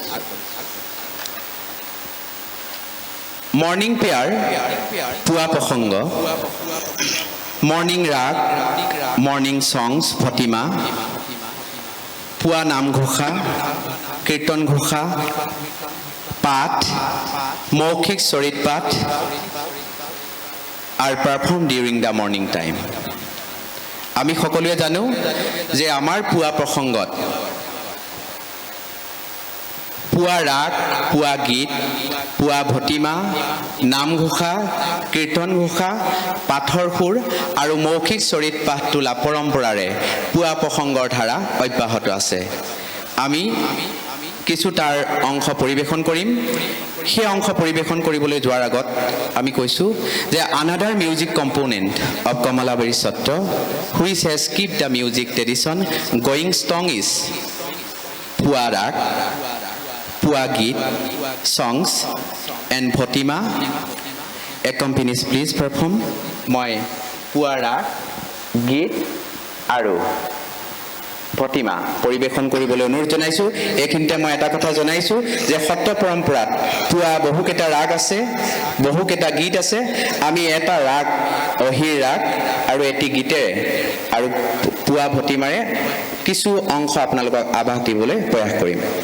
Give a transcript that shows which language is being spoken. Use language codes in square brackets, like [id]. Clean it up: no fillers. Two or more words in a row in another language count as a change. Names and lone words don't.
[en] morning prayer [as] পুৱা প্ৰসংগ, মৰ্নিং ৰাগ, [en] morning songs [as] ভতিমা, পুৱা নামঘোষা, কীৰ্তন ঘোষা, পাঠ, মৌখিক চৰিত পাঠ [en] are performed during the morning time. [as] আমি সকলোৱে জানো যে আমাৰ পুৱা প্ৰসংগত পুৱা ৰাগ, পুৱা গীত, পুৱা ভতিমা, নামঘোষা, কীৰ্তন ঘোষা, পাঠৰ সুৰ আৰু মৌখিক চৰিত পাঠ তোলা পৰম্পৰাৰে পুৱা প্ৰসংগৰ ধাৰা অব্যাহত আছে। আমি কিছু তাৰ অংশ পৰিৱেশন কৰিম। সেই অংশ পৰিৱেশন কৰিবলৈ যোৱাৰ আগত আমি কৈছোঁ যে [en] another music component of Kamalabari Satra which has kept the music tradition going strong is [as] পুৱা ৰাগ, পুৱা গীত, [en] songs and ভতিমা. Accompanies please perform. [as] মই পুৱা ৰাগ, গীত আৰু ভতিমা পৰিৱেশন কৰিবলৈ অনুৰোধ জনাইছোঁ। এইখিনিতে মই এটা কথা জনাইছোঁ যে সত্ৰ পৰম্পৰাত পুৱা বহুকেইটা ৰাগ আছে, বহুকেইটা গীত আছে। আমি এটা ৰাগ অহিৰ ৰাগ আৰু এটি গীতেৰে আৰু পুৱা ভতিমাৰে কিছু অংশ আপোনালোকক আভাস দিবলৈ প্ৰয়াস কৰিম।